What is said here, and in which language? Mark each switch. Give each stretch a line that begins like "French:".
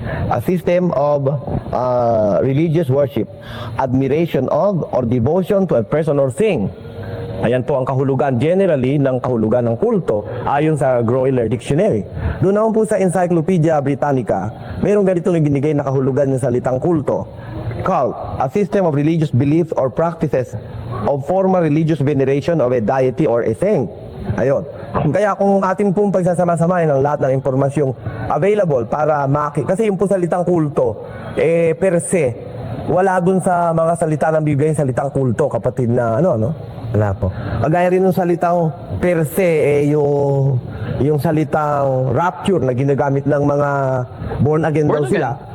English: A system of religious worship, admiration of or devotion to a person or thing.
Filipino: Ayan po ang kahulugan generally ng kahulugan ng kulto ayon sa Groyler Dictionary. Doon naman po sa Encyclopedia Britannica, mayroong ganito na binigay na kahulugan ng salitang kulto.
English: Cult, a system of religious beliefs or practices of formal religious veneration of a deity or a saint.
Filipino: Ayun. Kaya kung atin pong pagsasama-samahin ang lahat ng impormasyong available para kasi yung po salitang kulto, per se, wala dun sa mga salita ng Biblia yung salitang kulto, kapatid na wala po. Kagaya rin ng salitang per se, yung salitang rapture na ginagamit ng mga born again daw sila.